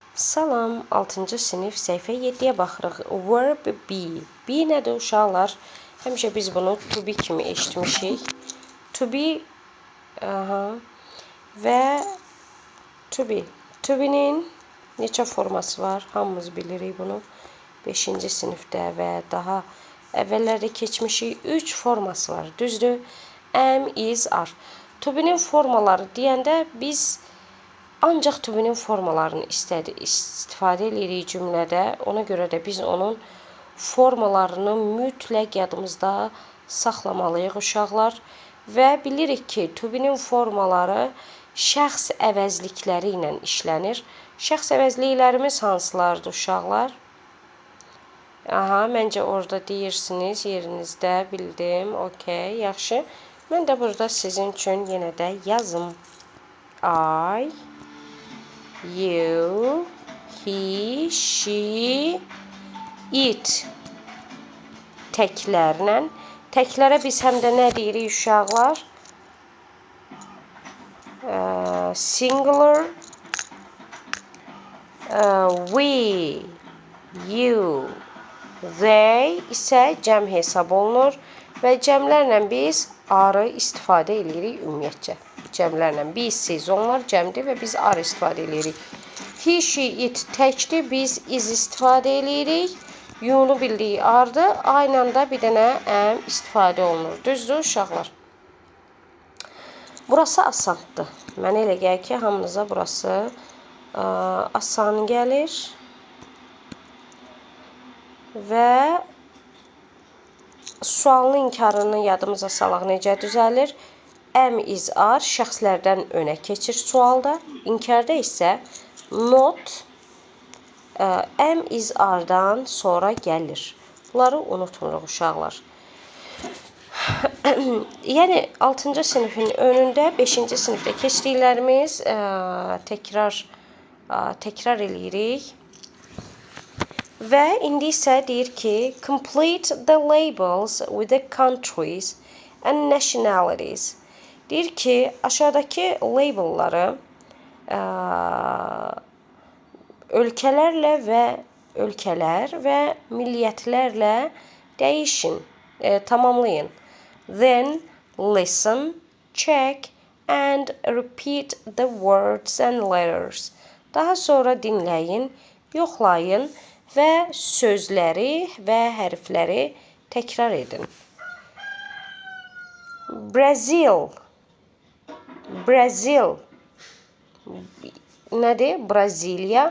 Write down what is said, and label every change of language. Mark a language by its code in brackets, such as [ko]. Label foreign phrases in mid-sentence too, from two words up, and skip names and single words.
[az] Salam, 6-cı sinif səhifə 7-yə baxırıq. [en] Verb be. [az] Be nədir uşaqlar? Həmişə biz bunu [en] to be [az] kimi eşitmişik. [en] To be və to be. To be- [az] nin neçə forması var? Hamımız bilirik bunu. 5-ci sinifdə və daha əvvəllərdə keçmişik. 3 forması var. Düzdür? [en] Am, is, are. To be- [az] nin formaları deyəndə biz ancaq [en] to be- [az] nin formalarını istifadə edirik cümlədə. Ona görə də biz onun formalarını mütləq yadımızda saxlamalıyıq uşaqlar. Və bilirik ki, [en] to be- [az] nin formaları şəxs əvəzlikləri ilə işlənir. Şəxs əvəzliklərimiz hansılardır uşaqlar? Məncə orada deyirsiniz, yerinizdə bildim. Okey, yaxşı. Mən də burada sizin üçün yenə də yazım. [en] I, you, he, she, it təklərlə. [az] Təklərə biz həm də nə deyirik uşaqlar? [en] Singular, we, you, they [az] isə cəm hesab olunur və cəmlərlə biz are istifadə edirik ümumiyyətcə. Cəmlərlə biz, siz, onlar cəmdir və biz are istifadə edirik. [en] He, she, it [az] təkdir, biz is istifadə edirik. You-nu bildiyi ardır. Aynı anda bir dənə am istifadə olunur. Düzdür uşaqlar? Burası asandır. Mənə elə gəlir ki, hamınıza burası asan gəlir. Və sualın inkarını yadımıza salaq necə düzəlir? [en] Am, is, are [az] şəxslərdən önə keçir sualda. İnkarda isə [en] not am, is, [az] are-dan sonra gəlir. Bunları unutmuruq uşaqlar. Yəni 6-cı sinifin önündə 5-ci sinifdə keçdiklərimiz təkrar eləyirik. Və indi isə deyir ki, [en] complete the labels with the countries and nationalities. [az] Deyir ki, aşağıdakı labelları ölkələr və milliyyətlərlə dəyişin, tamamlayın. [en] Then listen, check and repeat the words and letters. [az] Daha sonra dinləyin, yoxlayın və sözləri və hərfləri təkrar edin. Brazil. Nədir? Braziliya.